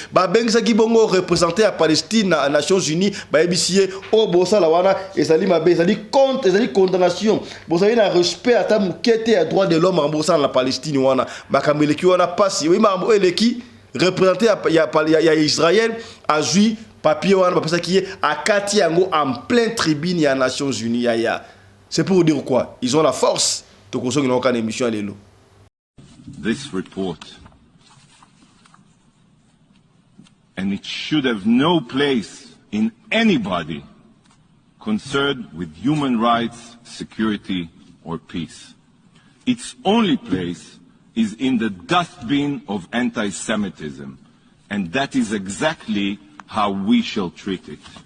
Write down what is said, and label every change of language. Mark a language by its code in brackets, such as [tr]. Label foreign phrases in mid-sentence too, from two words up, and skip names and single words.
[ln] Ba bengisaki bongo représenté ya Palestine na Nations Unies, ba yebisi ye, oyo bosala wana, ezali mabe, ezali contre, ezali condamnation. Bozali na respect ata moke te ya [fr] droit de l'homme, [ln] bosala na Palestine wana. Makambo eleki wana pasi. Oyebi makambo eleki, représenté ya, ya, ya, ya Israël, azwi papier wana, bapesaki ye, akati yango [fr] en plein tribune [ln] ya Nations Unies, ya, ya. [fr] C'est pour dire quoi ? Ils ont la force. Tokoso, qui n'a aucune émission à l'élo. [en] This report, and it should have no place in anybody concerned with human rights, security, or peace. Its only place is in the dustbin of anti-Semitism, and that is exactly how we shall treat it.